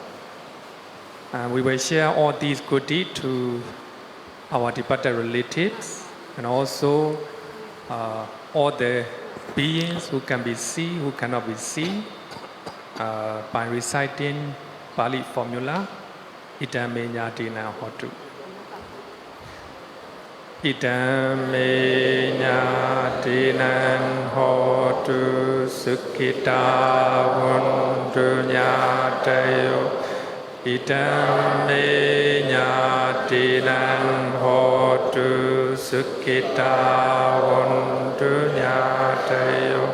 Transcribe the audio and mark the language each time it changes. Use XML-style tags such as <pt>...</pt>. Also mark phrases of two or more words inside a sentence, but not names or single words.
<en>We will share all these good deeds to our departed relatives and also all the beings who can be seen, who cannot be seen, by reciting Pali formula,</en> <pi>Idame Nyadina Hotu. Idame nyadinan hotu sukita wundu nyadayo. Idame nyadinan hotu sukita wundu nyadayo.</pi>